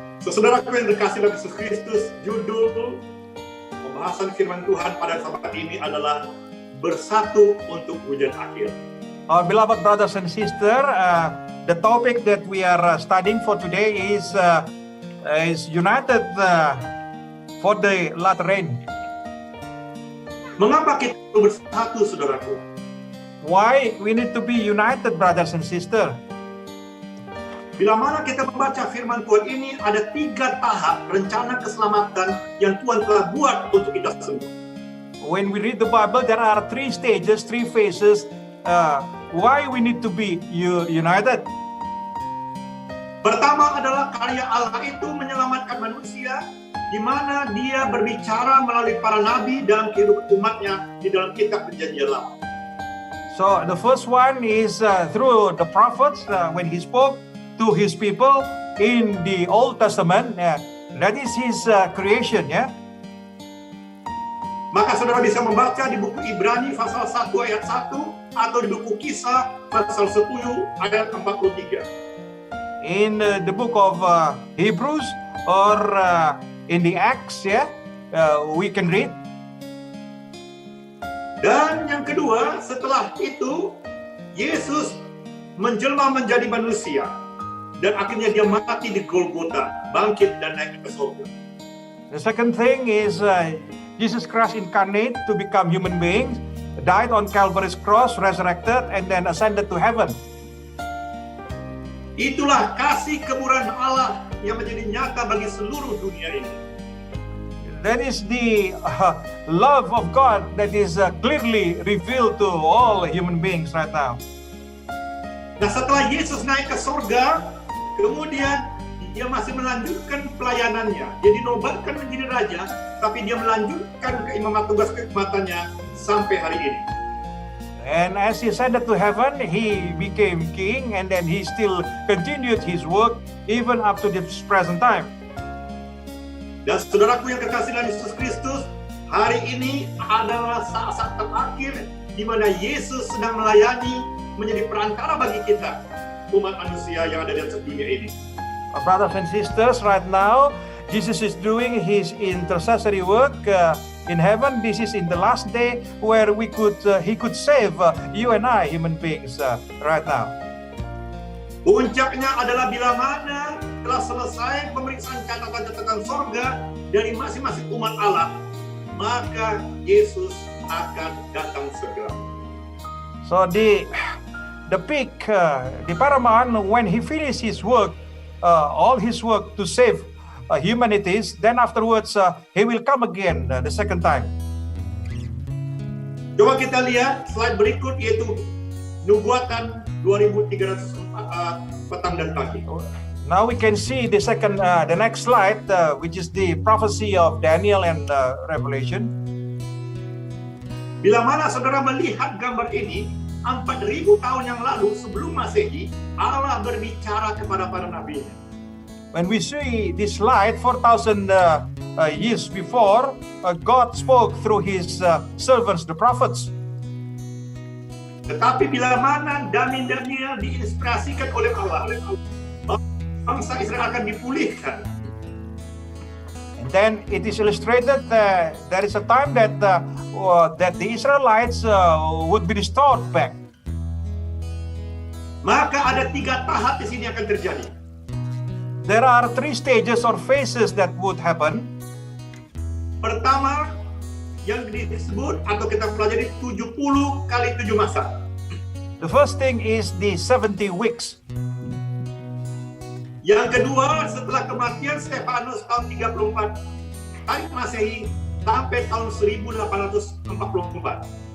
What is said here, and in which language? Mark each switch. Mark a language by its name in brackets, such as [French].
[Indonesian] Saudaraku yang terkasih dalam Yesus Kristus, judul pembahasan firman Tuhan pada saat ini adalah bersatu untuk hujan akhir. [English] Our beloved brothers and sisters, the topic that we are studying for today is united for the latter rain. [Indonesian] Mengapa kita perlu bersatu, saudaraku? [English] Why we need to be united, brothers and sisters? [Indonesian] Bila mana kita membaca firman Tuhan ini, ada 3 tahap rencana keselamatan yang Tuhan telah buat untuk kita semua. [English] When we read the Bible, there are 3 stages, 3 phases. Why we need to be united? [Indonesian] Pertama adalah karya Allah itu menyelamatkan manusia, di mana Dia berbicara melalui para nabi dalam kehidupan umatnya di dalam kitab Perjanjian Lama. [English] So the first one is through the prophets when He spoke to His people in the Old Testament. That is His creation, ya. [Indonesian] Maka saudara bisa membaca di buku Ibrani pasal 1 ayat 1 atau di buku Kisah pasal 10 ayat 43. [English] In the book of Hebrews or in the Acts, we can read. [Indonesian] Dan yang kedua, setelah itu Yesus menjelma menjadi manusia dan akhirnya Dia mati di Golgota, bangkit dan naik ke surga. [English] The second thing is Jesus Christ incarnate to become human beings, died on Calvary's cross, resurrected, and then ascended to heaven. [Indonesian] Itulah kasih kemurahan Allah yang menjadi nyata bagi seluruh dunia ini. [English] That is the love of God that is clearly revealed to all human beings right now. [Indonesian] Nah, setelah Yesus naik ke surga, kemudian Dia masih melanjutkan pelayanannya. Dia dinobatkan menjadi raja, tapi Dia melanjutkan keimaman tugas keikmatannya sampai hari ini. [English] And as He ascended to heaven, He became king, and then He still continued His work even up to this present time. [Indonesian] Dan saudaraku yang kekasih dalam Yesus Kristus, hari ini adalah saat-saat terakhir di mana Yesus sedang melayani menjadi perantara bagi kita, umat manusia yang ada di atas dunia ini. [English] Brothers and sisters, right now, Jesus is doing His intercessory work in heaven. This is in the last day where He could save you and I, human beings, right now. [Indonesian] Puncaknya adalah bila mana telah selesai pemeriksaan catatan-catatan sorga dari masing-masing umat Allah, maka Yesus akan datang segera. [English] So the peak, the paramount, when He finished His work, all His work to save humanities, then afterwards He will come again the second time. [Indonesian] Coba kita lihat slide berikut, yaitu nubuatan 2300 petang dan pagi. [English] Now we can see the next slide, which is the prophecy of Daniel and Revelation. [Indonesian] Bila mana saudara melihat gambar ini, 4.000 tahun yang lalu sebelum Masehi, Allah berbicara kepada para nabi-Nya. [English] When we see this slide, 4,000 years before, God spoke through His servants, the prophets. [Indonesian] Tetapi bila mana Daniel diinspirasikan oleh Allah, bangsa Israel akan dipulihkan. [English] And then it is illustrated that there is a time that the Israelites would be restored back. [Indonesian] Maka ada 3 tahap di sini akan terjadi. [English] There are 3 stages or phases that would happen. [Indonesian] Pertama, yang disebut atau kita pelajari 70 kali 7 masa. [English] The first thing is the 70 weeks. [Indonesian] Yang kedua, setelah kematian Stefanus tahun 34 tarik Masehi sampai tahun 1844.